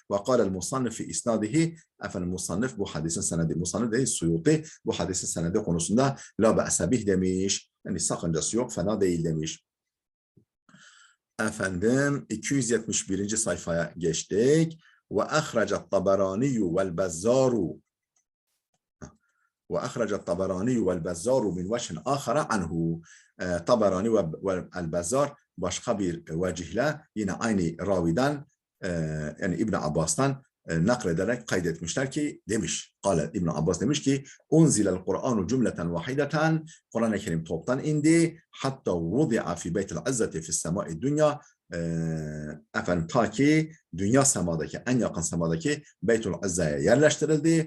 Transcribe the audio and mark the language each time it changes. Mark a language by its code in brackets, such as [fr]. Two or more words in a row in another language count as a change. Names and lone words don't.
[ar] وقال المصنف في إسناده, [tr] efendim musannif bu hadisin senedi, musannif değil Suyuti, bu hadisin senedi konusunda [ar] لا بأس به [tr] demiş, yani sakıncası yok, fena değil demiş. Efendim 271. sayfaya geçtik. [ar] وأخرجت الطبراني والبزار, وأخرج الطبراني والبزار من وجه آخر عنه. [tr] Taberani ve El-Bezzar başka bir vecihle yine aynı raviden, yani İbn Abbas'tan naklederek kaydetmişler ki demiş. Kale, İbn Abbas demiş ki [ar] أنزل القرآن جملة واحدة, [tr] Kur'an-ı Kerim toptan indi, [ar] حتى وضع في بيت العزة في السماء الدنيا, [tr] efendim ta ki dünya semadaki, en yakın semadaki Beytul İzza'ya yerleştirildi.